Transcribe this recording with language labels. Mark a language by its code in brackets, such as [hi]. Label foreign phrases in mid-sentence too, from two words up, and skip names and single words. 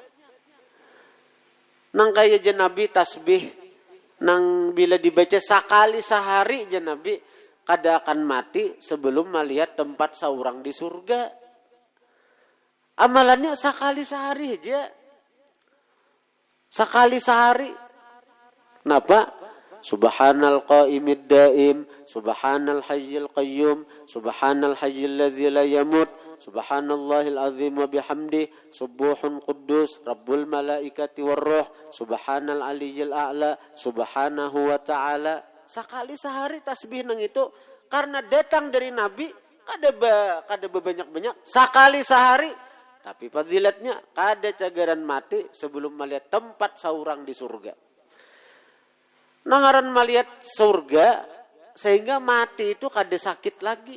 [bjn] Nang kaya Nabi tasbih, nang bila dibaca sekali sehari Nabi kada akan mati sebelum melihat tempat seorang di surga. Amalannya sekali sehari aja. Sekali sehari. Kenapa? [ar] سبحان القائم الدائم، سبحان الحي القيوم، سبحان الحي الذي لا يموت، سبحان الله العظيم وبحمده، سبوح قدوس، رب الملائكة والروح، سبحان العلي الأعلى، سبحانه وتعالى. [bjn] Sekali sehari tasbih nang itu, karena datang dari Nabi, kada banyak-banyak, sekali sehari. Tapi fadilatnya, kada cagaran mati sebelum melihat tempat seorang di surga. Nangaran melihat surga, sehingga mati itu kada sakit lagi.